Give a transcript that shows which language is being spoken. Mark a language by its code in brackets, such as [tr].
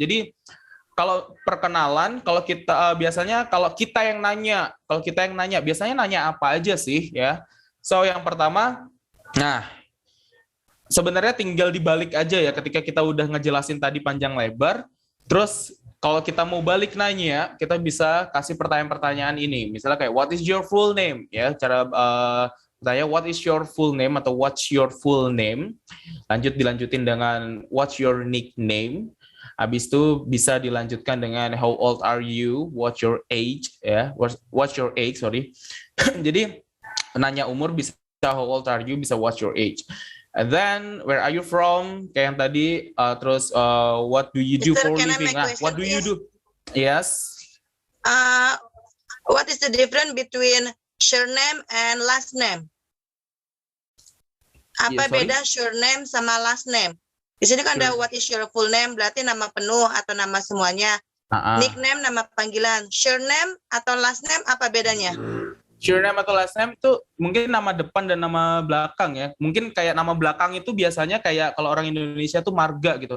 [id] Jadi kalau perkenalan, kalau kita biasanya kalau kita yang nanya biasanya nanya apa aja sih ya? So yang pertama, nah sebenarnya tinggal dibalik aja ya ketika kita udah ngejelasin tadi panjang lebar. Terus kalau kita mau balik nanya, kita bisa kasih pertanyaan-pertanyaan ini. Misalnya kayak [en] what is your full name [id] ya? Cara tanya [en] what is your full name [id] atau [en] what's your full name. [id] Dilanjutin dengan [en] what's your nickname. [id] Habis itu bisa dilanjutkan dengan [en] how old are you, what's your age, ya, what's your age, sorry. [id] Jadi nanya umur bisa [en] how old are you, [id] bisa [en] what's your age. And then where are you from, [id] kayak yang tadi, terus [en] what do you do for living? [id] Nah, [en] what do you do? Yes. What is the difference between surname and last name? [id] Apa beda surname sama last name? Di sini kan ada [en] what is your full name, [id] berarti nama penuh atau nama semuanya. Nickname, nama panggilan. Surname atau last name, apa bedanya? Surname atau last name itu mungkin nama depan dan nama belakang ya. Mungkin kayak nama belakang itu biasanya kayak kalau orang Indonesia tuh marga gitu.